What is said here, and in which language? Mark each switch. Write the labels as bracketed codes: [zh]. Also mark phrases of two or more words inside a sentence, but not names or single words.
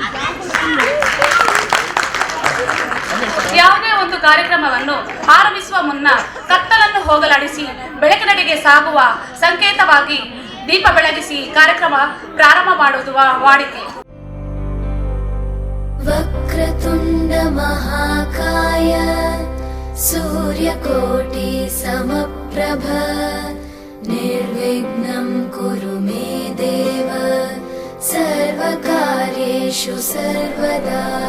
[kn] ಯಾವುದೇ ಒಂದು ಕಾರ್ಯಕ್ರಮವನ್ನು ಆರಂಭಿಸುವ ಮುನ್ನ ಕತ್ತಲನ್ನು ಹೋಗಲಾಡಿಸಿ ಬೆಳಕಿನೆಡೆಗೆ ಸಾಗುವ ಸಂಕೇತವಾಗಿ ದೀಪ ಬೆಳಗಿಸಿ ಕಾರ್ಯಕ್ರಮ ಪ್ರಾರಂಭ ಮಾಡುವುದು ವಾಡಿಕೆ. [sa] वक्रतुण्ड महाकाय सूर्यकोटि समप्रभ निर्विघ्नं कुरु मे देव सर्वकार्येषु सर्वदा.